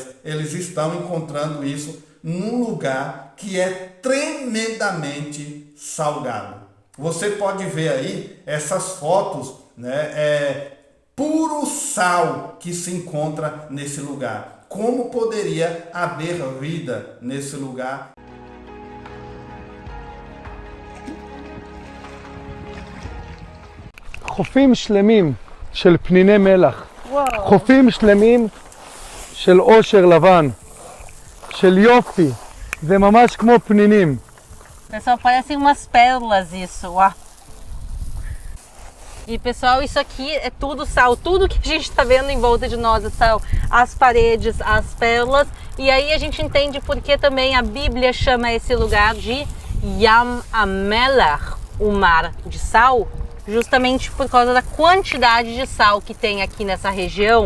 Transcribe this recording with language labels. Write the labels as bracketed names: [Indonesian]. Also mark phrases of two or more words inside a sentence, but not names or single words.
[Portuguese] Eles estão encontrando isso num lugar que é tremendamente salgado. Você pode ver aí essas fotos, puro sal que se encontra nesse lugar. Como poderia haver vida nesse lugar? [Hebrew] חופים שלמים של פניני מלח, חופים שלמים של עושר לבן, של יופי, זה ממש כמו פנינים. [Portuguese] Pessoal, parecem umas pérolas isso, ó. E pessoal, isso aqui é tudo sal, tudo que a gente está vendo em volta de nós é sal, as paredes, as pérolas. E aí a gente entende porque também a Bíblia chama esse lugar de Yam HaMelech, o mar de sal, justamente por causa da quantidade de sal que tem aqui nessa região.